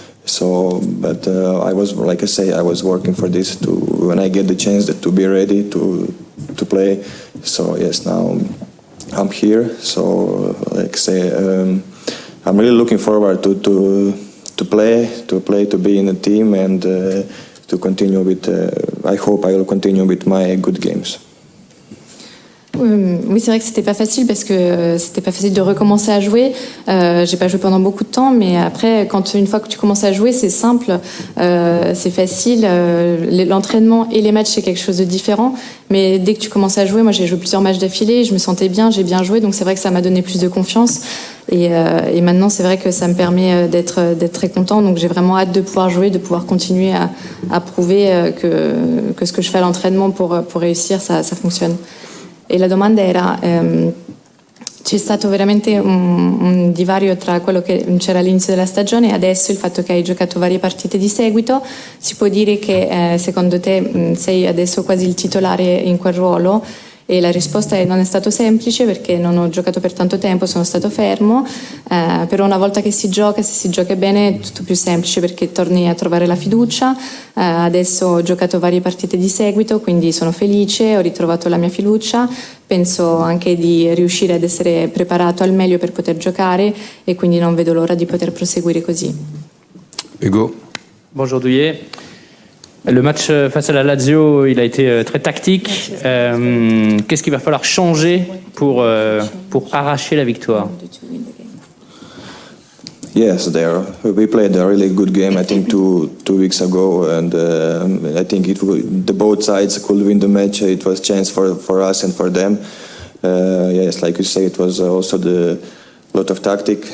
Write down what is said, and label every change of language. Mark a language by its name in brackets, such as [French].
[English] So, but I was, like I say, I was working for this to when I get the chance to be ready to play. So yes, now I'm here. So, like I say, I'm really looking forward to play, to be in the team, and to continue with. I hope I will continue with my good games. [French] Oui, c'est vrai que c'était pas facile parce que c'était pas facile de recommencer à jouer. J'ai pas joué pendant beaucoup de temps, mais après, une fois que tu commences à jouer, c'est simple, c'est facile. L'entraînement et les matchs, c'est quelque chose de différent. Mais dès que tu commences à jouer, moi j'ai joué plusieurs matchs d'affilée, je me sentais bien, j'ai bien joué, donc c'est vrai que ça m'a donné plus de confiance. Et maintenant, c'est vrai que ça me permet d'être très content. Donc j'ai vraiment hâte de pouvoir jouer, de pouvoir continuer à prouver que ce que je fais à l'entraînement pour réussir, ça fonctionne. [Italian] E la domanda era, c'è stato veramente un divario tra quello che c'era all'inizio della stagione e adesso il fatto che hai giocato varie partite di seguito. Si può dire che secondo te sei adesso quasi il titolare in quel ruolo? E la risposta non è stato semplice perché non ho giocato per tanto tempo, sono stato fermo, però una volta che si gioca, se si gioca bene è tutto più semplice perché torni a trovare la fiducia. Adesso ho giocato varie partite di seguito, quindi sono felice, ho ritrovato la mia fiducia, penso anche di riuscire ad essere preparato al meglio per poter giocare e quindi non vedo l'ora di poter proseguire così. [French] Hugo. Bonjour Douillet. Le match face à la Lazio, il a été très tactique. Qu'est-ce qu'il va falloir changer pour arracher la victoire? [English] Yes, we played a really good game. I think two weeks ago, and I think the both sides could win the match. It was a chance for us and for them. Yes, like you say, it was also the lot of tactic.